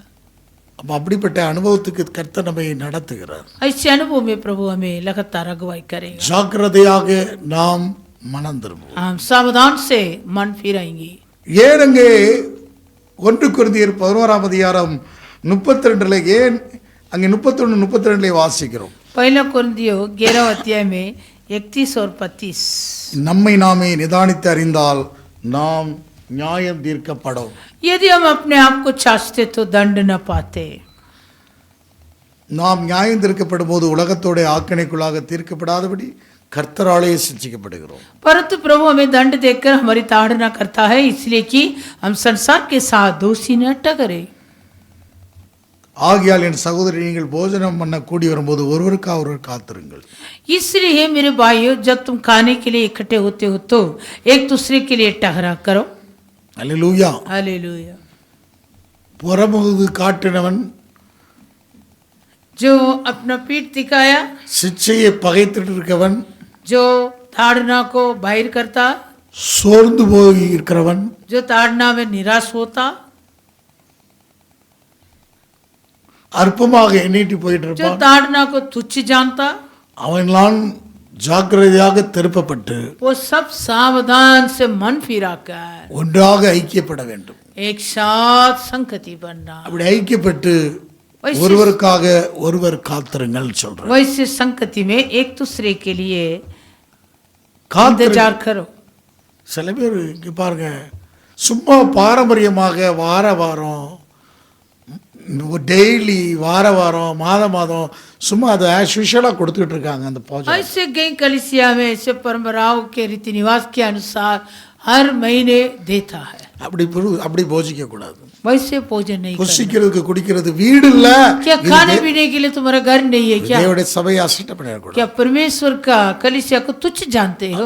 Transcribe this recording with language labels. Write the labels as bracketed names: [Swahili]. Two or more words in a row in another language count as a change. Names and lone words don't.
[Tamil] அப்ப அப்படிப்பட்ட அனுபவத்துக்கு கர்த்தர் நம்மை நடத்துகிறார். [Hindi] ऐसे अनुभव में प्रभु हमें लगातार अगुवाई करेगा। [Tamil] ஜாக்கிரதையாக நாம் மனம் திரும்புவோம். [Hindi] हम सावधान से मन फिराएंगे। [Tamil] ஏன் அங்கே 1 கொரிந்தியர் 11ஆம் அதிகாரம் 32 ஏன் அங்கே 31 32 வாசிக்கிறோம்? [Hindi] पहला कोरिन्थियों 11 अध्याय में 31 और 35। [Tamil] நம்மை நாமே நிதானித்து அறிந்தால் நாம் நியாயம் தீர்க்கப்படும். [Hindi] यदि हम अपने आप को चाचते तो दंड न पाते। [Tamil] நாம் நியாயம் தீர்க்கப்படும் போது உலகத்தோட ஆக்கினைக்குள்ளாக தீர்க்கப்படாதபடி கர்த்தராலே சிட்சிக்கப்படுகிறோம். [Hindi] परंतु प्रभु हमें दंड देकर हमारी ताड़ना करता है, इसलिए कि हम संसार के साथ दोषी न ठहरे। [Tamil] ஆகையால் என் சகோதரி நீங்கள் போஜனம் பண்ண கூடி வரும்போது ஒருவருக்காக ஒருவர் காத்திருங்கள். [Hindi] इसलिए मेरे भाइयों, जब तुम खाने के लिए इकट्ठे होते हो तो एक दूसरे के लिए ठहरा करो। [Tamil] அல்லேலூயா. [Hindi] हालेलुया। [Tamil] புறமுது காட்டினவன் [Hindi] जो अपना पीठ दिखाया, [Tamil] சிச்சையை பகைத்துட்டு இருக்கவன், [Hindi] जो ताड़ना को बाहर करता, [Tamil] சோர்ந்து போய் இருக்கிறவன், [Hindi] जो ताड़ना में निराश होता, [Tamil] அற்பமாக எண்ணிட்டு போயிட்டு [Hindi] जो [Tamil] இருப்பான், [Hindi] ताड़ना को तुच्छ जानता, [Tamil] அவன்லாம் ஜாக்கிரதையாக திருப்பப்பட்டு [Hindi] वो सब सावधान से मन फिराकर [Tamil] ஒன்றாக ஐக்கியப்பட வேண்டும். [Hindi] एक साथ संगति बनना। [Tamil] அப்படி ஐக்கியப்பட்டு ஒருவருக்காக ஒருவர் காத்திருங்கள் சொல்றேன். [Hindi] वैसे संगति में एक दूसरे के लिए [Tamil] காத்திரு. [Hindi] इंतजार करो। [Tamil] சில பேர் இங்க பாருங்க, சும்மா பாரம்பரியமாக வார வாரம் டெய்லி வார வாரம் மாதம் மாதம் சும்மா அதை [English] as usual [Tamil] கொடுத்துட்டு இருக்காங்க அந்த பூஜை. [Hindi] ऐसे गई कलिसिया में ऐसे परंपराओं के रीति रिवाज के अनुसार हर महीने देता है। [Tamil] அப்படி போஜிக்க கூடாது. [Hindi] वैसे भोजन नहीं करना। [Tamil] புசிக்கிறதுக்கு குடிக்கிறது வீடு இல்ல. [Hindi] क्या खाने पीने के लिए तुम्हारा घर नहीं है क्या? [Tamil] தேவனுடைய சபையை அசட்டை பண்ணிடக்கூடாது. [Hindi] क्या परमेश्वर का कलिसिया को तुच्छ जानते हो?